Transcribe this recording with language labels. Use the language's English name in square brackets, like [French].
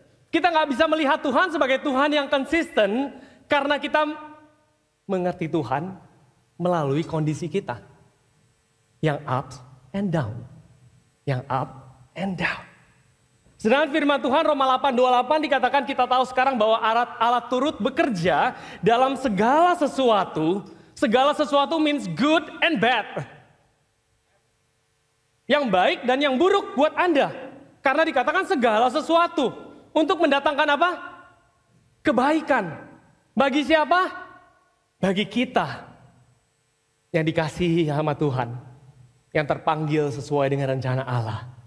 [Indonesian] Kita nggak bisa melihat Tuhan sebagai Tuhan yang konsisten karena kita mengerti Tuhan melalui kondisi kita yang [English] up and down, [Indonesian] yang up and down. Sedangkan firman Tuhan Roma 8:28 dikatakan kita tahu sekarang bahwa Allah turut bekerja dalam segala sesuatu. Segala sesuatu [English] means good and bad. [Indonesian] Yang baik dan yang buruk buat Anda. Karena dikatakan segala sesuatu untuk mendatangkan apa? Kebaikan. Bagi siapa? Bagi kita yang dikasihi sama Tuhan, yang terpanggil sesuai dengan rencana Allah.